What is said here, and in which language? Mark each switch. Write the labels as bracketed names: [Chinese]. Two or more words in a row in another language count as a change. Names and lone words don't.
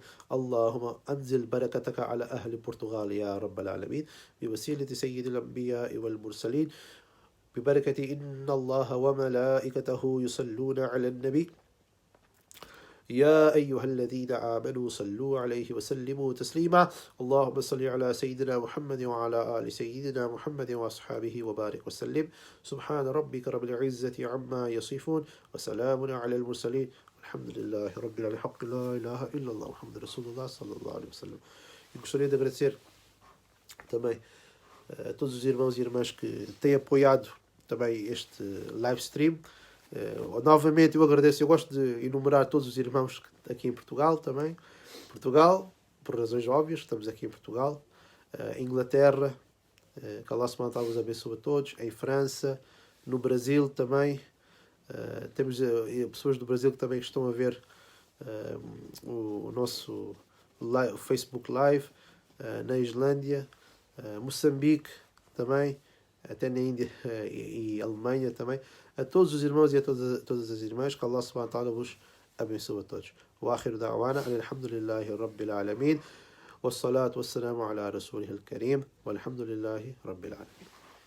[Arabic] اللهم أنزل بركتك على أهل البرتغال يا رب العالمين بوسيلة سيد الأنبياء والمرسلين ببركة إن الله وملائكته يصلون على النبي يا أيها الذين آمنوا صلوا عليه وسلموا تسليما. اللهم صل على سيدنا محمد وعلى آل سيدنا محمد وأصحابه وبارك وسلم. سبحان ربك رب العزة عما يصفون وسلام على المرسلين الحمد لله رب العالمين. حق لا إله إلا الله محمد رسول الله صلى الله عليه وسلم. [Portuguese] Eu gostaria de agradecer também a todos os irmãos e irmãs que têm apoiado também este [English] live stream. [Portuguese] Novamente eu agradeço, eu gosto de enumerar todos os irmãos aqui em Portugal também. Portugal, por razões óbvias, estamos aqui em Portugal. Inglaterra, que [Arabic] الله سبحانه وتعالى [Portuguese] vos abençoe a todos, em França, no Brasil também, temos pessoas do Brasil que também estão a ver o nosso Facebook Live, na Islândia, Moçambique também, até na Índia e Alemanha também. A todos os irmãos e a todas as irmãs, que [Arabic] الله سبحانه وتعالى [Portuguese] vos abençoe a todos. [Arabic] وآخر دعوانا أن الحمد لله رب العالمين والصلاة والسلام على رسوله الكريم والحمد لله رب العالمين.